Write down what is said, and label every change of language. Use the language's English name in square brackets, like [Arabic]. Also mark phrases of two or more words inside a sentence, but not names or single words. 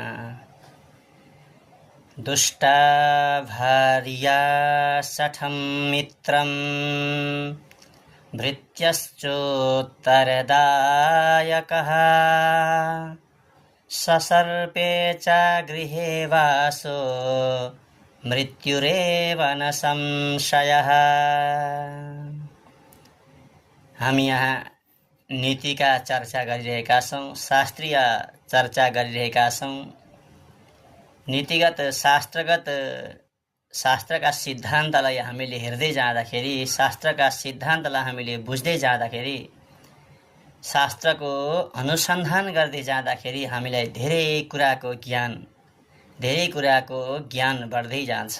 [Sanskrit] दुष्टा भार्या सठं मित्रं भृत्यश्चोत्तरदायकः ससर्पे च गृहे वासो मृत्युरेव न संशयः। [Nepali] हामी यहाँ नीतिका चर्चा गरिरहेका छौँ, शास्त्रीय चर्चा गरिरहेका छौँ। नीतिगत शास्त्रका सिद्धान्तलाई हामीले हेर्दै जाँदाखेरि, शास्त्रका सिद्धान्तलाई हामीले बुझ्दै जाँदाखेरि, शास्त्रको अनुसन्धान गर्दै जाँदाखेरि हामीलाई धेरै कुराको ज्ञान बढ्दै जान्छ।